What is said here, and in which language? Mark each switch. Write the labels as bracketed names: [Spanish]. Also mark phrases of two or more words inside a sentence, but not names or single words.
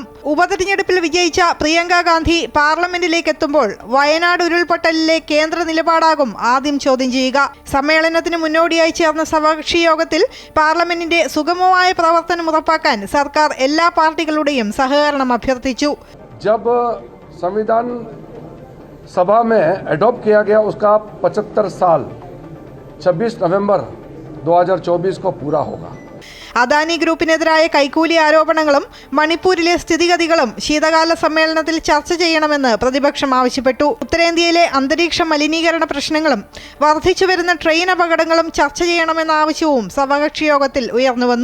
[Malayalam] ഉപതെരഞ്ഞെടുപ്പിൽ വിജയിച്ച പ്രിയങ്ക ഗാന്ധി പാർലമെന്റിലേക്ക് എത്തുമ്പോൾ വയനാട് ഉരുൾപൊട്ടലിലെ കേന്ദ്ര നിലപാടാകും ആദ്യം ചോദ്യം ചെയ്യുക. സമ്മേളനത്തിന് മുന്നോടിയായി ചേർന്ന സർവകക്ഷി യോഗത്തിൽ പാർലമെന്റിന്റെ സുഗമമായ പ്രവർത്തനം ഉറപ്പാക്കാൻ സർക്കാർ എല്ലാ പാർട്ടികളുടെയും സഹകരണം അഭ്യർത്ഥിച്ചു. [Hindi] जब संविधान सभा में एडॉप्ट किया गया उसका 75 साल 26 नवंबर 2024 को पूरा होगा. [Malayalam] അദാനി ഗ്രൂപ്പിനെതിരായ കൈക്കൂലി ആരോപണങ്ങളും മണിപ്പൂരിലെ സ്ഥിതിഗതികളും ശീതകാല സമ്മേളനത്തിൽ ചർച്ച ചെയ്യണമെന്ന് പ്രതിപക്ഷം ആവശ്യപ്പെട്ടു. ഉത്തരേന്ത്യയിലെ അന്തരീക്ഷ മലിനീകരണ പ്രശ്നങ്ങളും വർദ്ധിച്ചുവരുന്ന ട്രെയിൻ അപകടങ്ങളും ചർച്ച ചെയ്യണമെന്ന ആവശ്യവും സർവകക്ഷി യോഗത്തിൽ ഉയർന്നുവന്നു.